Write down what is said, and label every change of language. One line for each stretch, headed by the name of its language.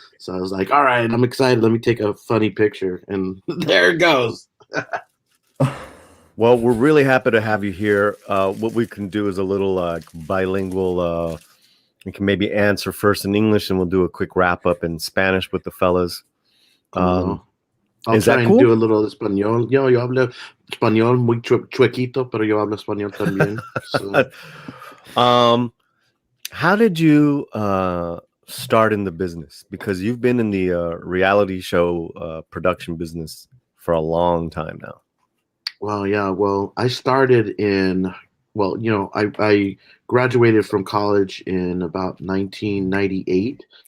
English: So I was like, all right, I'm excited. Let me take a funny picture, and there it goes. Well, we're really happy to have you here. What we can do is a little bilingual. We can maybe answer first in English, and we'll do a quick wrap up in Spanish with the fellas. I'll is try that and cool? do a little español.
Spanish: Yo hablo español muy chuequito, pero yo hablo español también.
English: So. How did you start in the business? Because you've been in the reality show production business for a long time now. Well, yeah. Well, I started in. Well, you know, I graduated from college in about 1998.